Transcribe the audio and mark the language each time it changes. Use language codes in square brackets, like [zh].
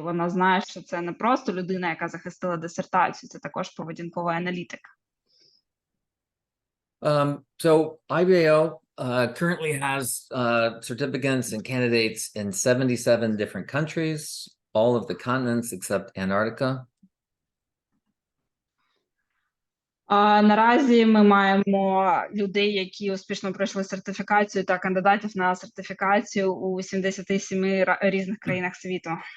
[uk] Вона знає, що це не просто людина, яка захистила дисертацію, це також поведінковий аналітик. [en] So IBAO currently has certificates and candidates in 77 different countries, all of the continents except Antarctica. [uk] Наразі ми маємо людей, які успішно пройшли сертифікацію, та кандидатів на сертифікацію у 77 різних країнах світу.